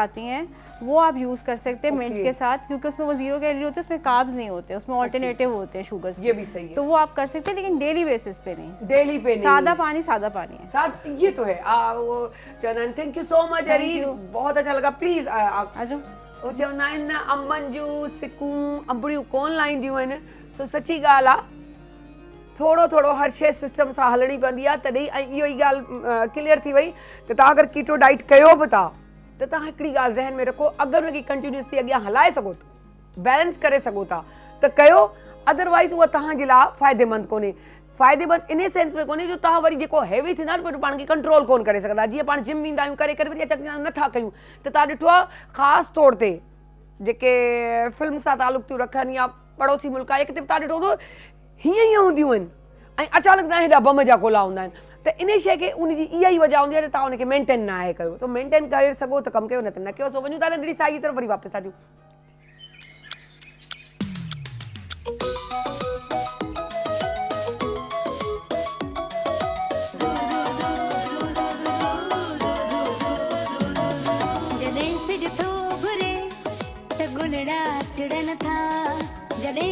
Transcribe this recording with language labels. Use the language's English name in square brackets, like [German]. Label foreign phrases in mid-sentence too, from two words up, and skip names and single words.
[Hindi] आती हैं वो आप यूज कर सकते हैं मिंट Okay. के साथ, क्योंकि उसमें वो 0 कैलोरी होते हैं, उसमें कार्ब्स नहीं होते, उसमें ऑल्टरनेटिव होते हैं शुगर्स। ये भी सही है। तो वो आप कर सकते हैं, लेकिन [English] daily basis [Hindi] पे नहीं। डेली पे नहीं। सादा पानी है। साथ ये तो है। वो चंदन, [English] thank you so much [Hindi] अरीज, बहुत अच्छा लगा। प्लीज आप [Sindhi] आजो वो चवंदा आहिनि न अंबनि जूं सिकूं अंबड़ियूं कोन लाहींदियूं आहिनि, सो सची ॻाल्हि आहे। थोरो हर शइ सिस्टम सां हलणी पवंदी आहे, तॾहिं ऐं इहो ई ॻाल्हि क्लियर थी वई त तव्हां अगरि [English] keto diet [Sindhi] कयो बि था त तव्हां हिकिड़ी ॻाल्हि ज़हन में रखो, अगरि हुनखे कंटिन्यूसली अॻियां हलाए सघो था, बैलेंस करे सघो था त कयो, अदरवाइज़ उहा तव्हांजे लाइ फ़ाइदेमंद कोन्हे। फ़ाइदेमंद इन सेंस में कोन्हे जो तव्हां वरी जेको हैवी थींदा पोइ पाण खे कंट्रोल कोन करे सघंदा। जीअं पाण जिम वेंदा आहियूं, करे वरी अचनि नथा कयूं, त तव्हां ॾिठो आहे ख़ासि तौर ते जेके फिल्म सां तालुक़ थियूं रखनि या पड़ोसी मुल्क आहे, किथे बि तव्हां ॾिठो हूंदो हीअं हूंदियूं आहिनि ऐं अचानक तव्हां हेॾा बम जा गोला हूंदा आहिनि। त इन शइ खे उनजी इहा ई वजह हूंदी आहे त तव्हां हुनखे मेंटेन न आहे कयो। त मेंटेन करे सघो त कमु कयो, न त न कयो। सो वञूं था नंढड़ी साई जी तरफ़, वरी वापसि अचूं। जॾहिं सिज थो घुरे त गुलड़ा टिड़न था, जॾहिं